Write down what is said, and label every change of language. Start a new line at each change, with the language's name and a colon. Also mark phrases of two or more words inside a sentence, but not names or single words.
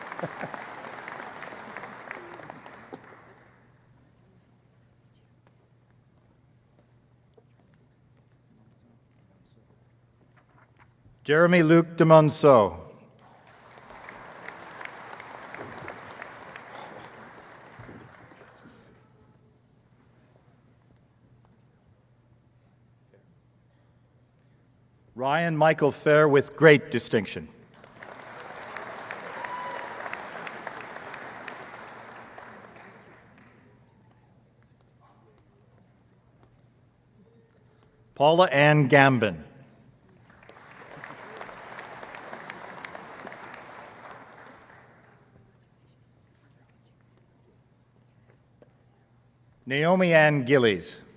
English: Jeremy Luc de Monceau. Ryan Michael Fair, with great distinction. Paula Ann Gambin. Naomi Ann Gillies.